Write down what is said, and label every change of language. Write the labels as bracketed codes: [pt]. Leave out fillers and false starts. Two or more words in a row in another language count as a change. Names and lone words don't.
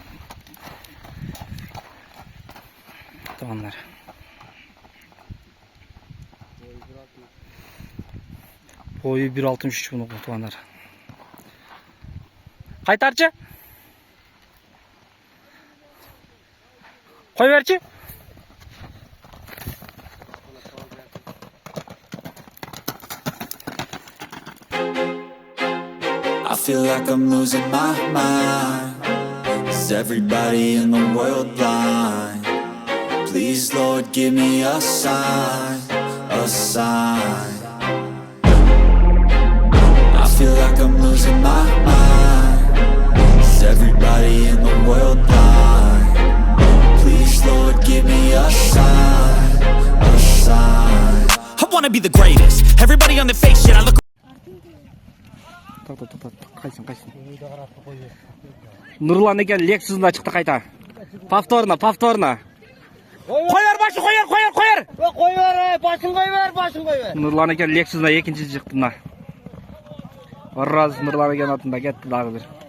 [ky] Тугандар. Бою 1.63 муну тугандар. Кайтарчы? Кой берчи? [en] I feel like I'm losing my mind. Is everybody in the world blind? Please, Lord, give me a sign, a sign. I feel like I'm losing my mind. Is everybody in the world blind? Please, Lord, give me a sign, a sign. I wanna be the greatest. Everybody on the fake shit. I look. [ky] Кайсын. Нурлан экен Лексусунда чыкты кайта. Повторно. Койор башы, койор. Койор, башын койбер. Нурлан экен Лексусунда экинчи чыкты мына. Раз Нурлан экен атында кетти дагы бир.